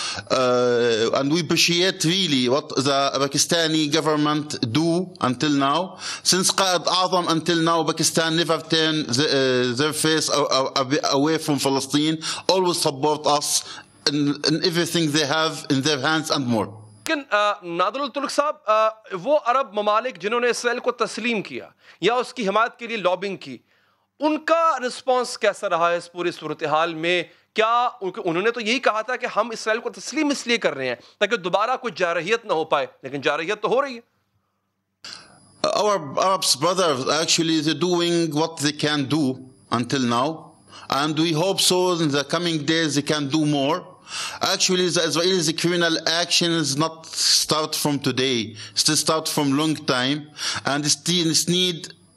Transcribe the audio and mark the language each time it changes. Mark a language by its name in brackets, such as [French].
[English] And we appreciate really what the Pakistani government do until now. Since Qa'id A'zam until now, Pakistan never turned their face away from Palestine, always support us in everything they have in their hands and more. [Urdu] لیکن نادر الترک صاحب، وہ عرب ممالک جنہوں نے اسرائیل کو تسلیم کیا یا اس کی حمایت کے لیے لابنگ کی، ان کا رسپانس کیسا رہا ہے اس پوری صورتحال میں؟ کیا انہوں نے تو یہی کہا تھا کہ ہم اسرائیل کو تسلیم اس لیے کر رہے ہیں تاکہ دوبارہ کوئی جارحیت نہ ہو پائے، لیکن جارحیت تو ہو رہی ہے۔ [English] Our Arab brothers actually they're doing what they can do until now, and we hope so in the coming days they can do more. Actually, the Israelis criminal action is not start from today. It start from long time, and it need